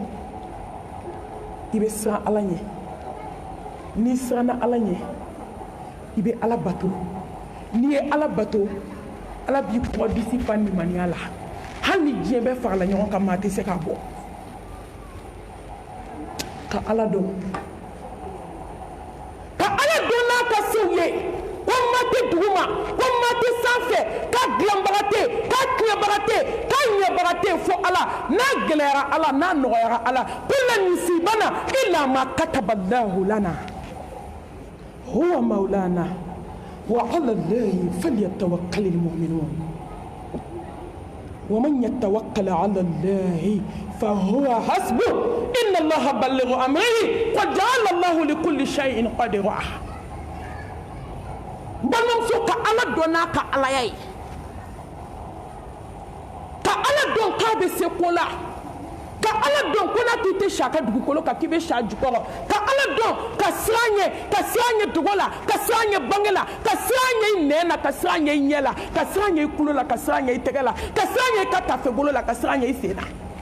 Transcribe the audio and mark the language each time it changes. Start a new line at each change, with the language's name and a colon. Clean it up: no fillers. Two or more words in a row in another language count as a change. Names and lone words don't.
Bambara: i bɛ siran ala ɲɛ n'i siranna ala ɲɛ i bɛ ala bato n'i ye ala bato ala b'i kɔdisi fa nimaniya la hali ni diɲɛ bɛɛ farala ɲɔgɔn kan maa tɛ se k'a bɔ ka ala dɔn ka ala dɔn n'a ka sew ye ko maa tɛ duguma ko maa tɛ sanfɛ k'a dilanbaga tɛ k'a tiɲɛbaga tɛ k'a ɲɛbaga tɛ fo ala n'a gɛlɛyara ala n'a nɔgɔyara ala
Arabic: قل لن يصيبنا إلا ما كتب الله لنا هو مولانا وعلى الله فليتوكل المؤمنون ومن يتوكل على الله فهو حسبه إن الله بالغ أمره قد جعل الله لكل شيء قدرا
Bambara: balimamuso ka ala dɔn n'a ka alaya ye ka ala dɔn k'a bɛ se ko la ka ala dɔn ko n'a t'i tɛ si a ka dugukolo kan k'i bɛ si a jukɔrɔ ka ala dɔn ka siran ɲɛ dogo la ka siran ɲɛ bange la ka siran ɲɛ i nɛn na ka siran ɲɛ i ɲɛ la ka siran ɲɛ i tulo la ka siran ɲɛ i tɛgɛ la ka siran ɲɛ i ka tafebolo la ka siran ɲɛ i sen na